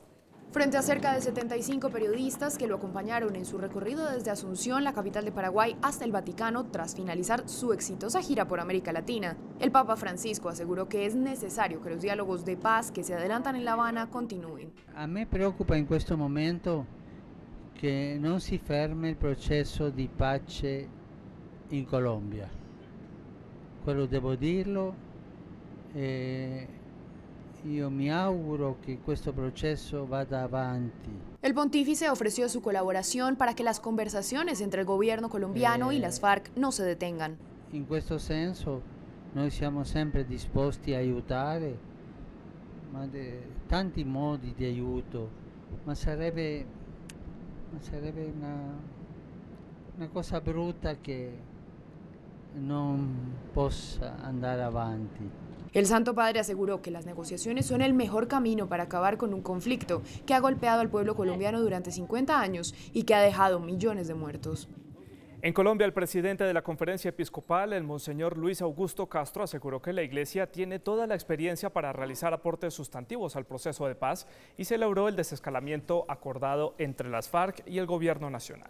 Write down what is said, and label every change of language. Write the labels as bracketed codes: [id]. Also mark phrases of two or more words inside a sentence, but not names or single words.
[es] Frente a cerca de 75 periodistas que lo acompañaron en su recorrido desde Asunción, la capital de Paraguay, hasta el Vaticano, tras finalizar su exitosa gira por América Latina, el Papa Francisco aseguró que es necesario que los diálogos de paz que se adelantan en La Habana continúen. [it] A me preoccupa in questo momento che non si fermi il processo di pace in Colombia. Quello devo dirlo. Io mi auguro che questo processo vada avanti. [es] El pontífice ofreció su colaboración para que las conversaciones entre el gobierno colombiano y las FARC no se detengan. [it] In questo senso noi siamo sempre disposti a aiutare, ma tanti modi di aiuto, ma sarebbe una cosa brutta che non possa andare avanti. [es] El Santo Padre aseguró que las negociaciones son el mejor camino para acabar con un conflicto que ha golpeado al pueblo colombiano durante 50 años y que ha dejado millones de muertos. En Colombia, el presidente de la Conferencia Episcopal, el Monseñor Luis Augusto Castro, aseguró que la Iglesia tiene toda la experiencia para realizar aportes sustantivos al proceso de paz y celebró el desescalamiento acordado entre las FARC y el Gobierno Nacional.